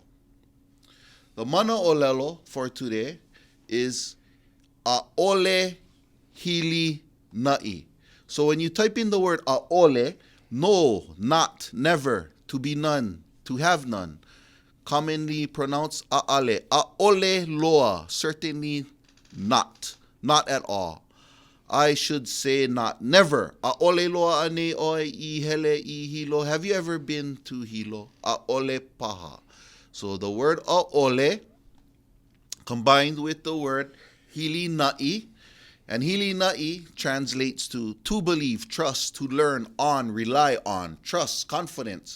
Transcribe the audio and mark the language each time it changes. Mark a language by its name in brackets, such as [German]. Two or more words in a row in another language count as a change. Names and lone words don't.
[English] The [Hawaiian] Mana Olelo [English] for today is [Hawaiian] Aole Hilina'i. [English] So when you type in the word a'ole, no, not, never, to be none, to have none, commonly pronounced a'ale. [Hawaiian] A'ole loa, [English] certainly not, not at all. I should say not, never. [Hawaiian] A'ole loa ane oe I hele I hilo. [English] Have you ever been to Hilo? [Hawaiian] A'ole paha. [English] So the word a'ole combined with the word hilina'i, and hilina'i translates to believe, trust, to learn, on, rely on, trust, confidence.